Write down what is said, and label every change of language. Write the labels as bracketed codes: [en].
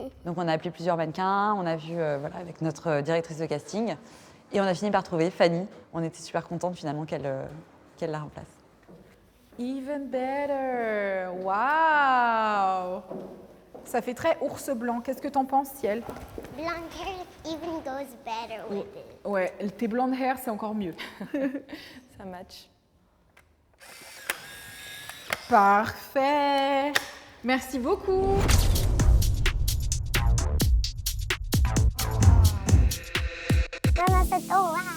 [fr] Donc on a appelé plusieurs mannequins, on a vu voilà, avec notre directrice de casting et on a fini par trouver Fanny. On était super contente finalement qu'elle la remplace. [en] Even better. Wow. [fr] Ça fait très ours blanc. Qu'est-ce que t'en penses, Ciel? [en] Blonde hair even goes better with it. [fr] Ouais, tes blondes hair, c'est encore mieux. Ça match. Parfait. Merci beaucoup. [en] Mama said, oh wow.